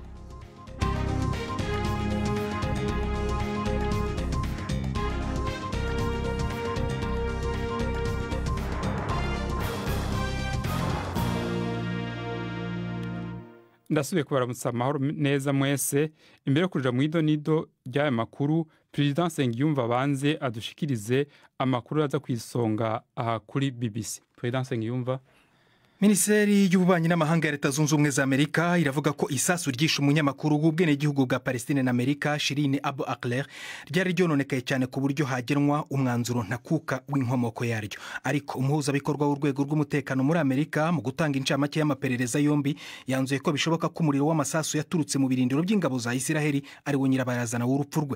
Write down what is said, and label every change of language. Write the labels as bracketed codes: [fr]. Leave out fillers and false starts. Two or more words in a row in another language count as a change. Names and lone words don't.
[rn] Ndasubiye kubaramutsa amahoro neza mwese. Imbere yo kuja mu idonido ry'aya makuru, President Nsengiyumva banze adushikirize amakuru aza kwisonga aha kuri BBC. President Nsengiyumva. [rw] Minisiteri y'ububanyi n'amahanga ya Leta Zunze Ubumwe za Amerika iravuga ko isasu ryishe umunyamakuru w'ubwenegihugu bwa Palestine na Amerika Shirin Abu Akleh ryari ryononekaye cyane ku buryo hagenwa umwanzuro ntakuka w'inkomoko yaryo. Ariko umuhuzabikorwa w'urwego rw'umutekano muri Amerika mu gutanga incamake y'amaperereza yombi yanzuye ko bishoboka ko umuriro w'amasasu yaturutse mu birindiro by'ingabo za Isiraheli ari wo nyirabarazana w'urupfu rwe.